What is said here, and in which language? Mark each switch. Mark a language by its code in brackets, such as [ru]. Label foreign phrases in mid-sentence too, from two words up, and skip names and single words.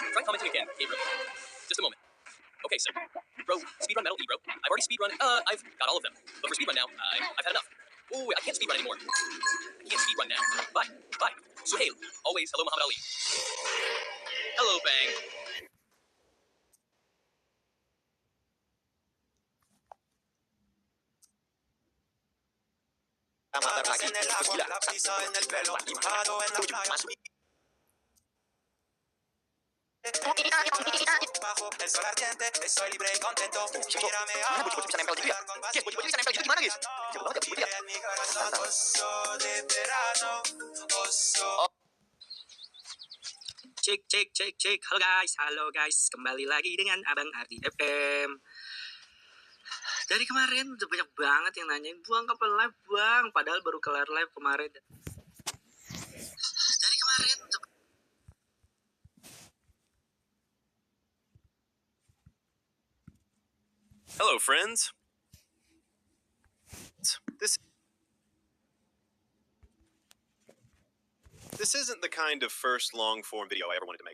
[en] Try commenting again, Gabriel. Just a moment. Okay, so, bro, speedrun Metal E, bro. I've already speedrun. I've got all of them. But for speedrun now, I've had enough. Ooh, I can't speedrun anymore. I can't speedrun now. Bye. Suhail. Always, hello, Muhammad Ali. Hello, Bang. [es] En el agua, la brisa en el pelo, mojado en la playa. Bajo el sol ardiente, estoy libre y contento. Mírame ahora. En mi corazón, oso de verano, oso. [id] Cek. Halo guys, kembali lagi dengan Abang Ardi FM. Dari kemarin udah banyak banget yang nanyain, Buang kapan live Bang? Padahal baru kelar live kemarin. Dari kemarin udah... [en] Hello, friends. This isn't the kind of first long-form video I ever wanted to make.